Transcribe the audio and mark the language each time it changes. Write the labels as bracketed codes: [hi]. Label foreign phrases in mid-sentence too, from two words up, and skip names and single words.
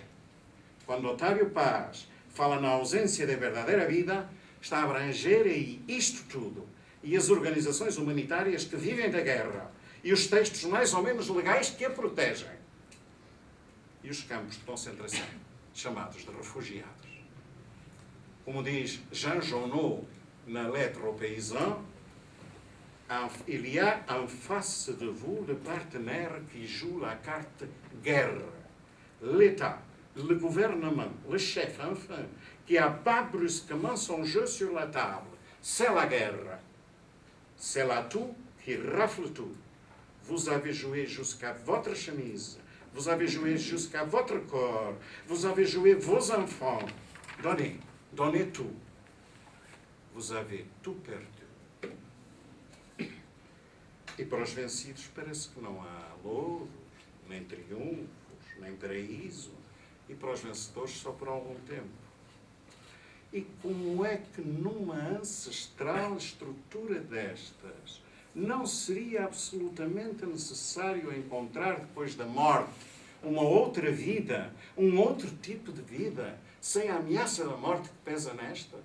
[pt] Quando Otávio Paz fala na ausência da verdadeira vida, está a abranger aí isto tudo. E as organizações humanitárias que vivem da guerra. E os textos mais ou menos legais que a protegem. E os campos de concentração, chamados de refugiados. Como diz [fr] Jean Genot na Lettre aux Paysans, il y a en face de vous le partenaire qui joue la carte guerre. L'État, le gouvernement, le chef, enfin, qui abat brusquement son jeu sur la table. C'est la guerre. C'est là tout qui rafle tout. Vous avez joué jusqu'à votre chemise. Vous avez joué jusqu'à votre corps. Vous avez joué vos enfants. Donnez, donnez tout. Vous avez tout perdu. [pt] E para os vencidos parece que não há louros, nem triunfos, nem paraíso. E para os vencedores só por algum tempo. E como é que numa ancestral estrutura destas não seria absolutamente necessário encontrar depois da morte uma outra vida, um outro tipo de vida, sem a ameaça da morte que pesa nesta?